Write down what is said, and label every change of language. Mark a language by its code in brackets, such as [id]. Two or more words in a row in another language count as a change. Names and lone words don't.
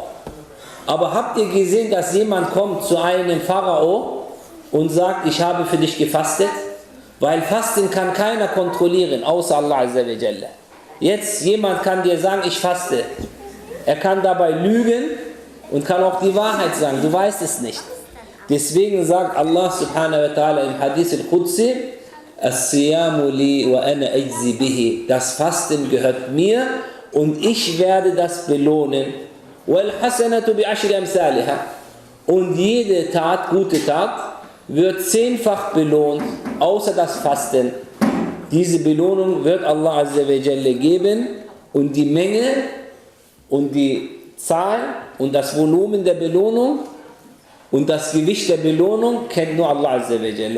[de] Aber habt ihr gesehen, dass jemand kommt zu einem Pharao und sagt, ich habe für dich gefastet? Weil Fasten kann keiner kontrollieren, außer Allah [ar] Azza wa Jalla. [de] Jetzt, jemand kann dir sagen, ich faste. Er kann dabei lügen und kann auch die Wahrheit sagen, du weißt es nicht. Deswegen sagt Allah [ar] سبحانه وتعالى [de] im [ar] الحديث القدسي, الصيام لي وأنا أجزي به. [de] Das Fasten gehört mir und ich werde das belohnen. [ar] والحسنات بعشر أمثالها. [de] Und jede Tat, gute Tat, wird 10-fach belohnt, außer das Fasten. Diese Belohnung wird Allah [ar] Azza wa Jalla [de] geben und die Menge und die Zahl und das Volumen der Belohnung und das Gewicht der Belohnung kennt nur Allah [ar] Azza wa Jalla.